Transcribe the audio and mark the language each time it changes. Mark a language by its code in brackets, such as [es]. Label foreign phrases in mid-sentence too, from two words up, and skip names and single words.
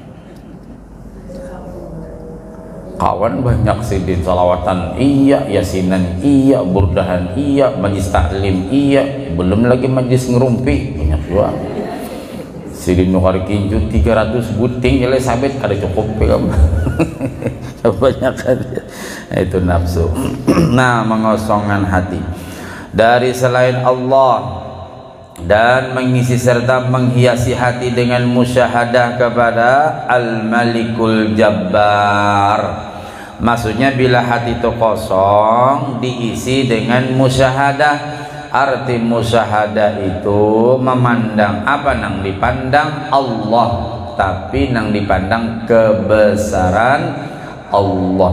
[bjn] Kawan banyak Sidin salawatan iya, yasinan iya, burdahan iya, majlis taklim iya, belum lagi majlis ngerumpi banyak juga. Sidin nukar kinju 300 buting Elizabeth kada cukup ya kamu. [id] Banyak kan itu nafsu. Nah, mengosongkan hati dari selain Allah dan mengisi serta menghiasi hati dengan musyahadah kepada Al-Malikul Jabbar. Maksudnya bila hati itu kosong diisi dengan musyahadah. [bjn] Arti musyahadah itu memandang apa nang dipandang Allah, tapi nang dipandang kebesaran Allah.